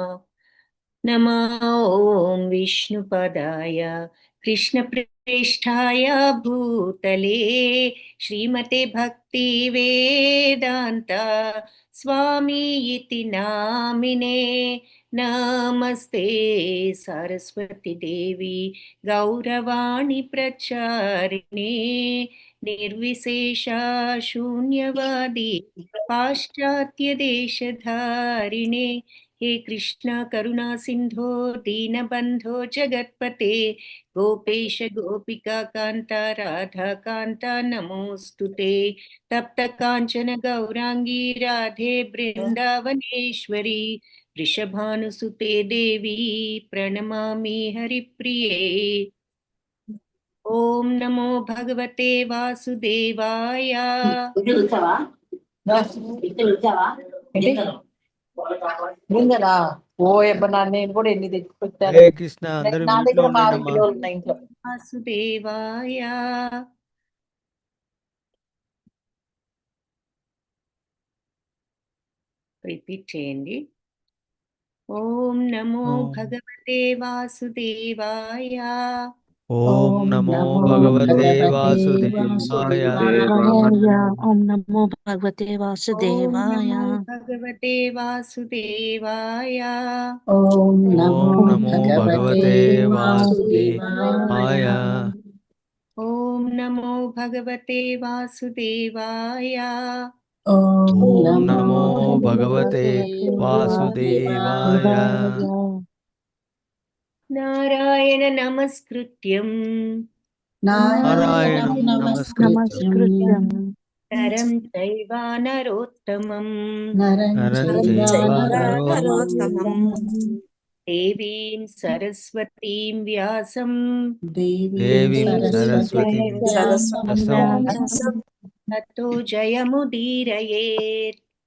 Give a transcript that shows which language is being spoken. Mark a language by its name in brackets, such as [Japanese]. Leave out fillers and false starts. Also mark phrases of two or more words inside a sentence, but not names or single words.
[Sanskrit] ఓం విష్ణుపదాయ కృష్ణప్రేష్ఠాయ భూతలే శ్రీమతే భక్తి వేదాంత స్వామి ఇతి నామినే. నమస్తే సరస్వతి దేవి గౌరవాణి ప్రచారిణే నిర్విశేష శూన్యవాది పాశ్చాత్య దేశధారిణే. हे कृष्ण करुणा सिंधो दीनबंधो जगत्पते गोपेश गोपिका कांता राधा कांता नमोस्तुते. तप्त कांचन गौरांगी राधे वृंदावनेश्वरी वृषभानुसुते देवी प्रणमामि हरिप्रिये. ओम नमो भगवते वासुदेवाय. హరే కృష్ణ. [Telugu] అందరూ ఇంట్లో ఉండండి. వాసుదేవాయ. రిపీట్ చేయండి. [Sanskrit] ఓం నమో భగవతే వాసుదేవాయ. ఓం నమో భగవతే వాసుదేవాయ. ఓం నమో భగవతే వాసుదేవాయ. భగవతే వాసుదేవాయ. ఓం నమో భగవతే వాసుదేవాయ. ఓం నమో భగవతే వాసుదేవాయ. ఓం నమో భగవతే వాసుదేవాయ. నారాయణ నమస్కృత్యం నారాయణం నమస్కృత్యం నరం చైవ నరోత్తమం దేవీం సరస్వతీం వ్యాసం తతో జయముదీరయేత్.